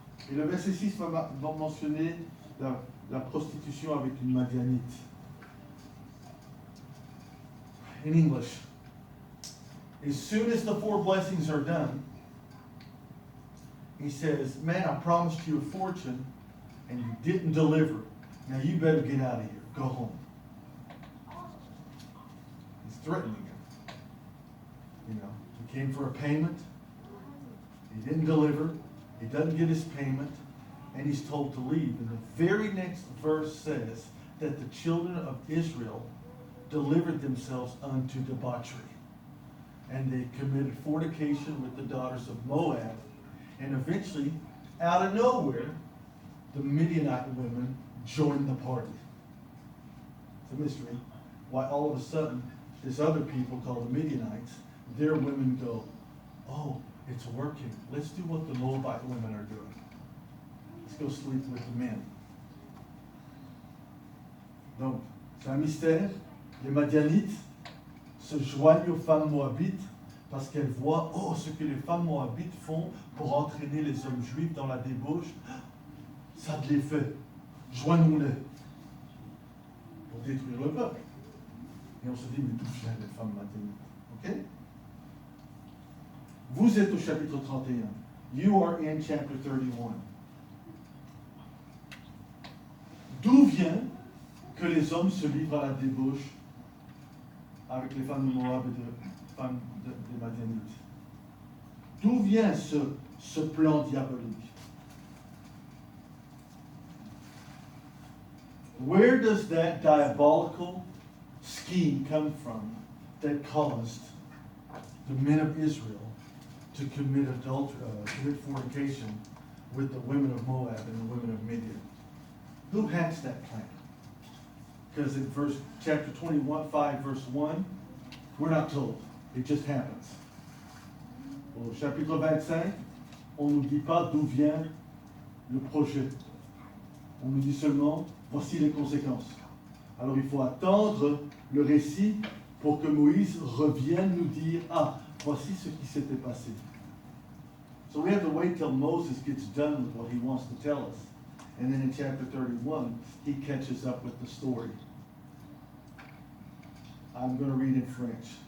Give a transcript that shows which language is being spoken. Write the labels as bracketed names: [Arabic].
[French] Et le verset 6 va mentionner la prostitution avec une Madianite. [English] In English, as soon as the 4 blessings are done, he says, man, I promised you a fortune and you didn't deliver. Now you better get out of here. Go home. He's threatening him. You know, he came for a payment. He didn't deliver. He doesn't get his payment. And he's told to leave. And the very next verse says that the children of Israel delivered themselves unto debauchery. And they committed fornication with the daughters of Moab. And eventually, out of nowhere, the Midianite women joined the party. It's a mystery why all of a sudden this other people called the Midianites, their women go, oh, it's working. Let's do what the Moabite women are doing. Let's go sleep with the men. [French] Donc, c'est un mystère. Les Madianites se joignent aux femmes moabites parce qu'elles voient, oh, ce que les femmes moabites font pour entraîner les hommes juifs dans la débauche, ça a de l'effet. Joignons-les pour détruire le peuple. Et on se dit, mais d'où viennent les femmes madianites? Ok? Vous êtes au chapitre 31. [English] You are in chapter 31. [French] D'où vient que les hommes se livrent à la débauche avec les femmes de Moab et des femmes des Madianites? D'où vient ce plan diabolique? [English] Where does that diabolical scheme come from that caused the men of Israel to commit fornication with the women of Moab and the women of Midian? Who hatched that plan? Because in chapter 5, verse 1, we're not told. It just happens. [French] Au chapitre 25, on ne nous dit pas d'où vient le projet. On nous dit seulement, voici les conséquences. Alors il faut attendre le récit pour que Moïse revienne nous dire, ah, voici ce qui s'était passé. [English] So we have to wait till Moses gets done with what he wants to tell us. And then in chapter 31, he catches up with the story. I'm going to read in French.